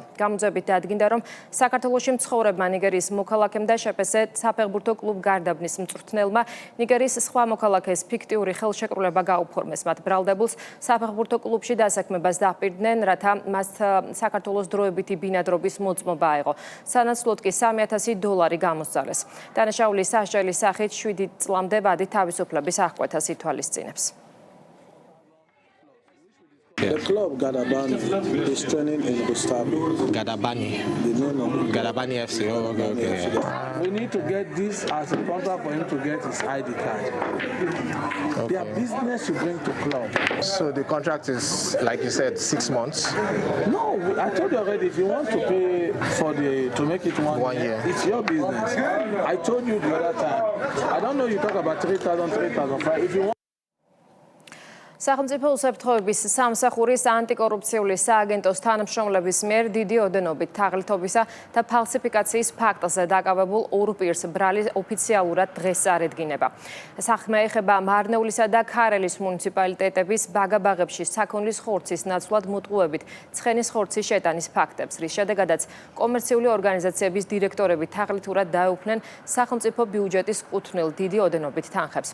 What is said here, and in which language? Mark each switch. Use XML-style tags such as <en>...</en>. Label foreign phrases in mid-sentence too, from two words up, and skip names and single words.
<ka>გამოძებით დადგინდა, რომ საქართველოში მცხოვრებმა ნიგერიის მოქალაქემ და შეპესე საფეხბურთო კლუბ გარდაბნის მწვრთნელმა ნიგერიის სხვა მოქალაქეს ფიქტიური ხელშეკრულება გაუფორმეს. მათ ბრალდებულს საფეხბურთო კლუბში დასაქმებას დაპირდნენ, რათა მას საქართველოს დროებითი ბინადრობის მოწმობა აიღო. სანაცვლოდ კი $3,000 გამოსცალეს. სასჯელის სახით 7 წლამდე ვადით თავისუფლების აღკვეთას ითვალისწინებს.</ka> <en>The club Gadabani is training in Gustavo. Gadabani. The name of Gadabani FC. Oh, okay. We need to get this as a contract for him to get his ID card. Their business you bring to club. So the contract is, like you said, 6 months. No, I told you already. If you want to pay for to make it 1 year, it's your business. I told you the other time. I don't know you talk about 3,000, 3,500. If you want.</en> <ka>სახელმწიფო უსაფრთხოების სამსახურის ანტიკორუფციული სააგენტოს თანამშრომლების მიერ დიდი ოდენობით თაღლითობისა და ფალსიფიკაციის ფაქტზე დაკავებულ ორ პირს ბრალი ოფიციალურად დღეს წარედგინება. საქმე ეხება მარნეულისა და ქარელის მუნიციპალიტეტების ბაგაბაღებში საქონლის ხორცის ნაცვლად მოტყუებით ცხენის ხორცის შეტანის ფაქტებს, რის შედეგადაც კომერციული ორგანიზაციების დირექტორები თაღლითურად დაეუფლნენ სახელმწიფო ბიუჯეტის კუთვნილ დიდი ოდენობით თანხებს.</ka>